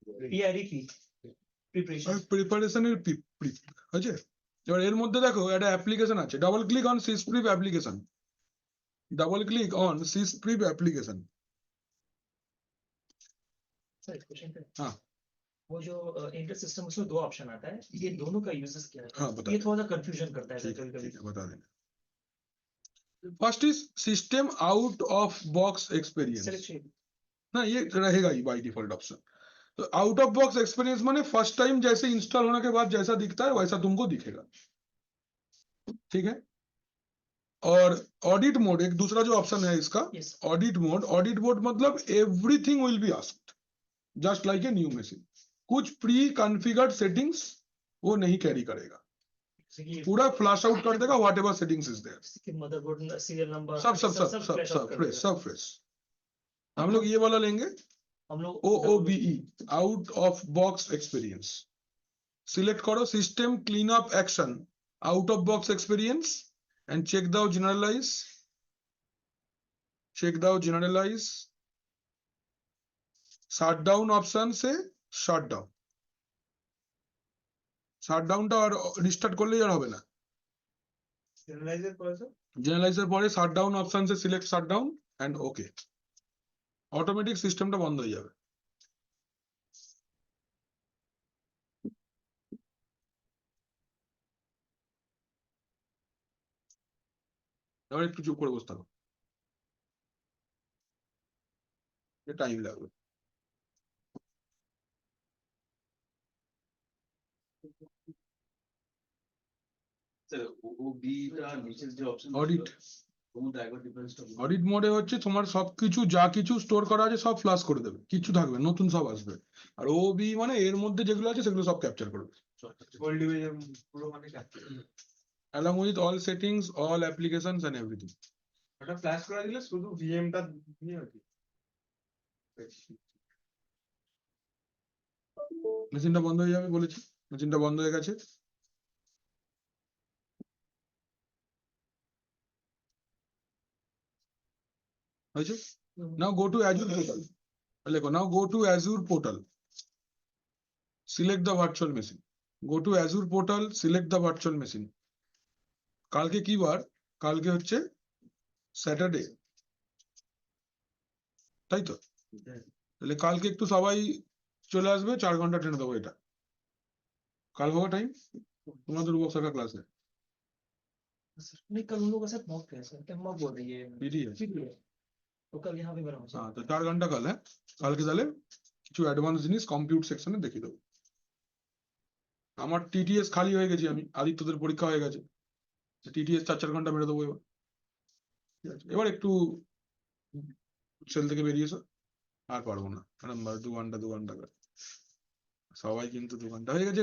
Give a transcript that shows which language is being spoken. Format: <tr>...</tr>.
<en>P R E P preparation</en> <bn>প্রিপারেশনের prep আছে। এবার এর মধ্যে দেখো একটা অ্যাপ্লিকেশন আছে, double click on সিস্প্রিপ application, double click on সিস্প্রিপ application.</bn> <hi>Sir question पे हाँ। वो जो इंटर सिस्टम उसमें 2 ऑप्शन आता है, ये दोनों का यूजेस क्या है? हाँ, बता ये दो। थोड़ा सा कंफ्यूजन करता है ठीक है, कभी-कभी। ठीक है, बता देना।</hi> <en>First is system out of box experience. Selection</en> <hi>ना ये रहेगा ही बाय डिफॉल्ट ऑप्शन। तो आउट ऑफ बॉक्स एक्सपीरियंस माने फर्स्ट टाइम जैसे इंस्टॉल होने के बाद जैसा दिखता है वैसा तुमको दिखेगा, ठीक है। और ऑडिट मोड एक दूसरा जो ऑप्शन है इसका,</hi> <en>Yes audit mode मतलब everything will be asked just like a new machine.</en> <hi>कुछ प्री कॉन्फ़िगर्ड सेटिंग्स वो नहीं कैरी करेगा, जैसे कि पूरा फ्लैश आउट कर देगा</hi> <en>whatever settings is there,</en> <hi>जैसे कि मदरबोर्ड सीरियल नंबर सब सब सब सब</hi> <en>flash out</en> <hi>सब कर फ्रेश, देगा। सब फ्रेश। हम लोग ये वाला लेंगे, हम लोग</hi> <en>OOBE, out of box experience. Select करो system cleanup action, out of box experience, and check the generalize, shutdown option से shutdown,</en> <bn>টা আর রিস্টার্ট করলেই আর হবে না। জেনারেলাইজের পরে তো জেনারেলাইজের পরে shutdown option से</bn> <en>select shutdown and okay,</en> <bn>automatic সিস্টেমটা বন্ধ হয়ে যাবে। এবার একটু চুপ করে বসে থাকো, টাইম লাগবে। স্যার, ও বিটা নিচের যে অপশন অডিট, ওটা একবার ডিফারেন্সটা বলুন। অডিট মোডে হচ্ছে তোমার সবকিছু যা কিছু স্টোর করা আছে সব ফ্লাশ করে দেবে, কিছু থাকবে না, নতুন সব আসবে। আর ওবি মানে এর মধ্যে যেগুলো আছে সেগুলো সব ক্যাপচার করবে। গোল্ড ডিভিশন পুরো মানে capture</bn> <en>along with all settings, all applications and everything.</en> <bn>ওটা ফ্ল্যাশ করে দিলে শুধু ভিএমটা দিয়ে আর কি। মেশিনটা বন্ধ হয়ে যাবে বলেছি, মেশিনটা বন্ধ হয়ে গেছে।</bn> <en>হয়েছে। Now go to Azure portal, লেখো now go to Azure portal, select the virtual machine, go to Azure portal, select the virtual machine.</en> <bn>কালকে কি বার? কালকে হচ্ছে স্যাটারডে, তাই তো? তাহলে কালকে একটু সবাই চলে আসবে, 4 ঘন্টা ট্রেনে দেবো এটা।</bn> <hi>কাল होगा टाइम, तुम्हारा तो रूबक का क्लास है, नहीं कल उन लोगों के साथ मॉक है सर, क्या मॉक बोल रही है पीडी है। तो कल यहाँ पे मेरा हो हाँ, तो</hi> <bn>4 ঘন্টা কাল, হ্যাঁ কালকে তাহলে কিছু অ্যাডভান্স জিনিস কম্পিউট সেকশনে দেখিয়ে দেবো। আমার টিটিএস খালি হয়ে গেছে, আমি আদিত্যদের পরীক্ষা হয়ে গেছে, টিটিএস 4 ঘন্টা মেরে দেবো এবার। ঠিক আছে, এবার একটু সেল থেকে বেরিয়েছো, আর পারবো না, কারণ 2 ঘন্টা করে সবাই কিন্তু 2 ঘন্টা হয়ে গেছে।</bn>